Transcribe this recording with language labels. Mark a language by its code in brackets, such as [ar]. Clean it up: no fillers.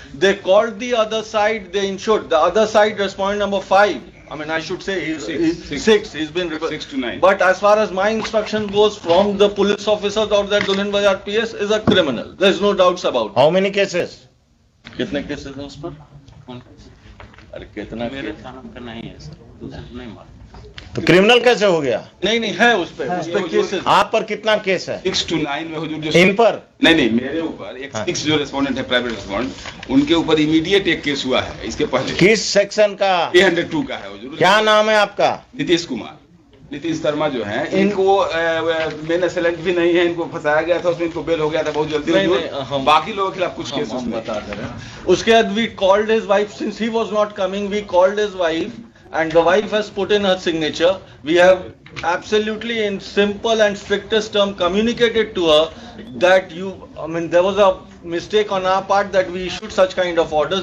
[en] They called the other side, they ensured. The other side, respondent number 5. I mean, I should say he's 6. He's been 6 to 9. But as far as my instruction goes from the police officers of that Dulhin Bazaar PS is a criminal. There's no doubts about it. How many cases? [hi] कितने cases हैं उस पर? अरे कितना? मेरे थाना का नहीं है सर, दूसरा नहीं मालूम। तो क्रिमिनल कैसे हो गया? नहीं है उस पे केसेस। आप पर कितना केस है? 6 to 9 में हुजूर जो इन पर नहीं मेरे ऊपर एक 6 जो रेस्पोंडेंट है, प्राइवेट रेस्पोंडेंट, उनके ऊपर इमीडिएट एक केस हुआ है। इसके पहले किस सेक्शन का? 302 का है हुजूर। क्या नाम है आपका? नीतीश कुमार। नीतीश शर्मा जो हैं इनको मेन असेलेंट भी नहीं है, इनको फंसाया गया था, उसमें इनको बेल हो गया था बहुत जल्दी। नहीं, नहीं, हम- बाकी लोगों के खिलाफ कुछ केस हम बता दे रहे हैं। उसके बाद [en] we called his wife since he was not coming. We called his wife and the wife has put in her signature. We have absolutely in simple and strictest term communicated to her that there was a mistake on our part that we issued such kind of orders.